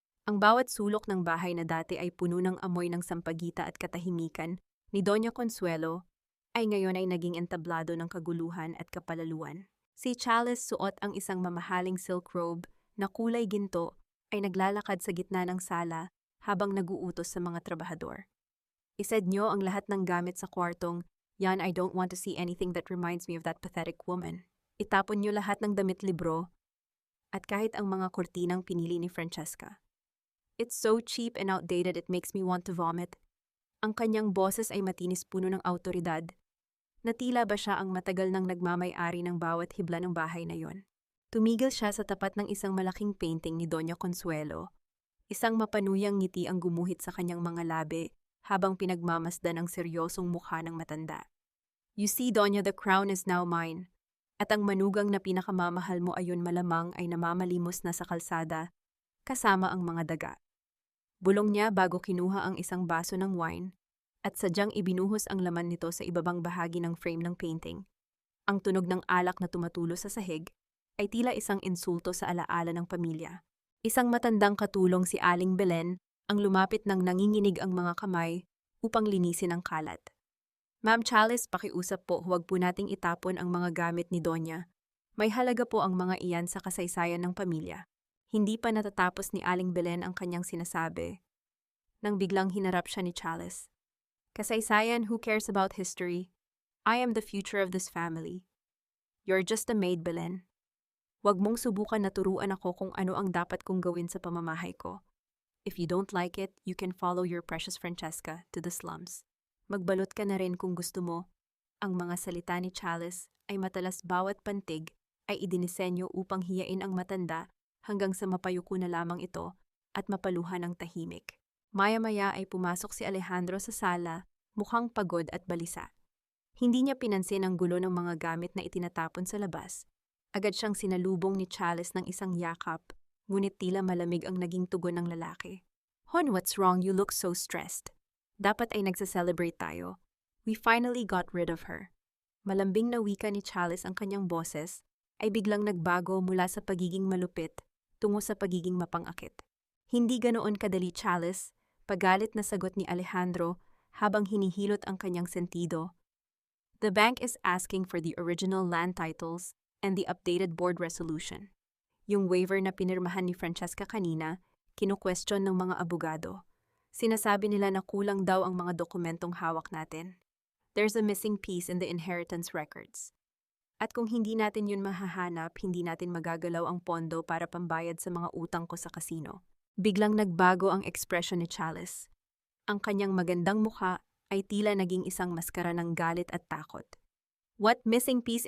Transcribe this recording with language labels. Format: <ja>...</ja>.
<tl>Ang bawat sulok ng bahay na dati ay puno ng amoy ng sampagita at katahimikan ni Doña Consuelo ay ngayon ay naging entablado ng kaguluhan at kapalaluan. Si Chalice, suot ang isang mamahaling silk robe na kulay ginto, ay naglalakad sa gitna ng sala habang naguutos sa mga trabahador. Ised niyo ang lahat ng gamit sa kwartong, yan,</tl> <en>I don't want to see anything that reminds me of that pathetic woman.</en> <tl>Itapon niyo lahat ng damit, libro, at kahit ang mga kortinang pinili ni Francesca.</tl> <en>It's so cheap and outdated it makes me want to vomit.</en> <tl>Ang kanyang boses ay matinis, puno ng autoridad. Natila ba siya ang matagal nang nagmamay-ari ng bawat hibla ng bahay na yon? Tumigil siya sa tapat ng isang malaking painting ni Doña Consuelo. Isang mapanuyang ngiti ang gumuhit sa kanyang mga labi habang pinagmamasdan ang seryosong mukha ng matanda.</tl> <en>You see, Doña, the crown is now mine.</en> <tl>At ang manugang na pinakamamahal mo ayon malamang ay namamalimos na sa kalsada, kasama ang mga daga. Bulong niya bago kinuha ang isang baso ng wine, at sadyang ibinuhos ang laman nito sa ibabang bahagi ng frame ng painting. Ang tunog ng alak na tumatulo sa sahig ay tila isang insulto sa alaala ng pamilya. Isang matandang katulong, si Aling Belen, ang lumapit ng nanginginig ang mga kamay upang linisin ang kalat. Ma'am Chalice, pakiusap po, huwag po nating itapon ang mga gamit ni Donya. May halaga po ang mga iyan sa kasaysayan ng pamilya. Hindi pa natatapos ni Aling Belen ang kanyang sinasabi nang biglang hinarap siya ni Chalice. Kasaysayan,</tl> <en>who cares about history? I am the future of this family. You're just a maid, Belen.</en> <tl>Huwag mong subukan na turuan ako kung ano ang dapat kong gawin sa pamamahay ko.</tl> <en>If you don't like it, you can follow your precious Francesca to the slums.</en> <tl>Magbalot ka na rin kung gusto mo. Ang mga salita ni Chalice ay matalas, bawat pantig ay idinisenyo upang hiyain ang matanda hanggang sa mapayuko na lamang ito at mapaluhan ng tahimik. Maya-maya ay pumasok si Alejandro sa sala, mukhang pagod at balisa. Hindi niya pinansin ang gulo ng mga gamit na itinatapon sa labas Agad siyang sinalubong ni Chalice ng isang yakap, ngunit tila malamig ang naging tugon ng lalaki.</tl> <en>Hon, what's wrong? You look so stressed.</en> <tl>Dapat ay nagsa-celebrate tayo.</tl> <en>We finally got rid of her.</en> <tl>Malambing na wika ni Chalice ang kanyang boses ay biglang nagbago mula sa pagiging malupit tungo sa pagiging mapangakit. Hindi ganoon kadali, Chalice, pagalit na sagot ni Alejandro habang hinihilot ang kanyang sentido.</tl> <en>The bank is asking for the original land titles and the updated board resolution.</en> <tl>Yung waiver na pinirmahan ni Francesca kanina, kinu-question ng mga abogado. Sinasabi nila na kulang daw ang mga dokumentong hawak natin.</tl> <en>There's a missing piece in the inheritance records.</en> <tl>At kung hindi natin yun mahahanap, hindi natin magagalaw ang pondo para pambayad sa mga utang ko sa kasino. Biglang nagbago ang ekspresyon ni Chalice. Ang kanyang magandang mukha ay tila naging isang maskara ng galit at takot.</tl> <en>What missing piece?</en>